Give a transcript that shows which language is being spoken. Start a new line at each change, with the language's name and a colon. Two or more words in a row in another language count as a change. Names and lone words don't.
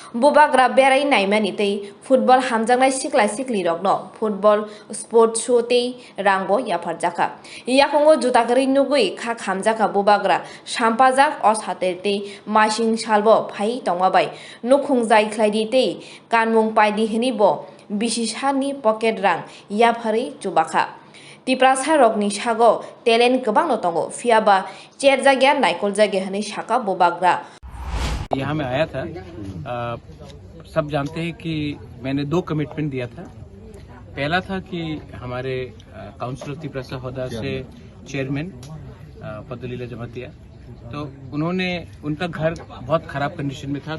Kok Borok: बुबाग्रा बेराय नायमानि तै फुटबल हामजांनाय सिख्ला सिख्ली रकनो
English: football sport show
Kok Borok: तै रांगो याफार जाखा याखंगो जुतागरि नुगुइ खा खामजाखा बुबाग्रा साम्पाजाक असाते तै मासिं सालबो फाइ तंगाबाय नुखुंजाय ख्लाइदि तै कानमुं पाइदि हिनिबो बिसिसानि पकेट रां याफारि जुबाखा तिप्रासा रकनि सागो टेलेन्ट गोबां दंगो फियाबा चेर जायगा नायकल जायगा हनै साका बुबाग्रा।
Hindi: यहाँ मैं आया था। सब जानते हैं कि मैंने 2 कमिटमेंट दिया था। पहला था कि हमारे काउंसिल ऑफ तिप्रासा होदा से चेयरमैन पद्दलीला जमातिया, तो उन्होंने उनका घर बहुत खराब कंडीशन में था।